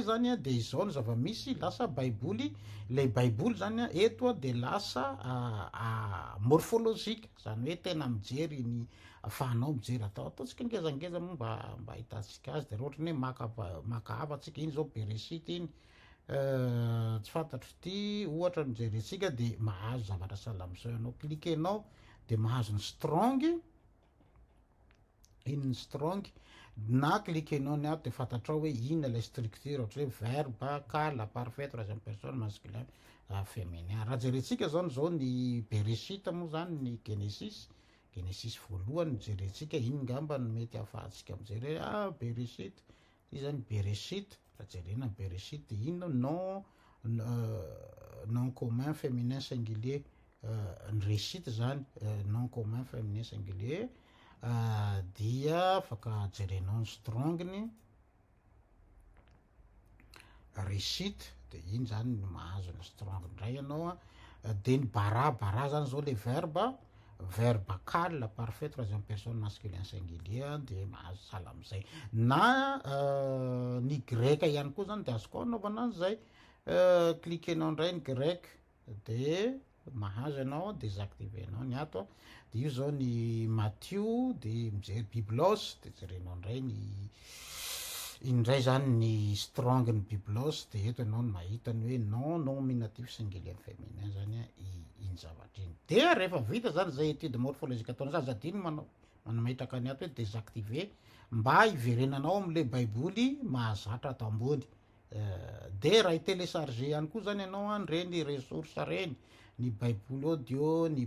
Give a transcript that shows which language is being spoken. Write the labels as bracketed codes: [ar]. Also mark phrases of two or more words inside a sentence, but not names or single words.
[mg] zany de izao ny zava-misy lasa baiboly le baiboly zany eto de lasa morphologique zany hoe tena mijery ny afahanao mijery ataotsika ngezangeza moa mba hitantsika azy de raha ohatra hoe maka hafatsika iny zao Bereshit iny tsy fantatro ty ohatra mijerentsika de mahazo zavatra sahala am'izao ianao klikenao de mahazo ny strong iny strong na klikenao ny ato de fantatrao hoe ina [fr] la structure [mg] ohatra hoe [fr] verbe kala parfait troisième personne masculin féminin. [mg] Raha jerentsika zao ny Bereshit moa zany ny Genesis voalohany jerentsika iny ngamba ny mety ahafahantsika mijery Bereshit izy zany Bereshit raha jerena Bereshit ino [fr] nom commun féminin singulier [mg] ny Reshit zany [fr] nom commun féminin singulier [mg] dia afaka jerenao ny strongny Reshit de iny zany no mahazo ny strong ndray ianao de ny bara zany zao [fr] le verbe kal parfait troisième personne masculin singulier [mg] de mahazo sahala am'izay na ny greka ihany koa zany de azoko anaovana an'izay klikenao ndray ny grec de mahazo ianao désactiver anao ny ato de io zao ny Matthieu de mijery biblos de jerenao ndray indray zany ny strong ny biblos de eto ianao ny mahita ny hoe [fr] non nominatif singulier féminin [mg] zany iny zavatra iny de rehefa vita zany zay [fr] étude morphologique [mg] ataona zany zadiny manamahitraka ny ato hoe désactiver mba hiverenanao am'le baiboly mahazatra ato ambony de raha télécharger ihany koa zany ianao reny ressource reny ny baiboly audio ny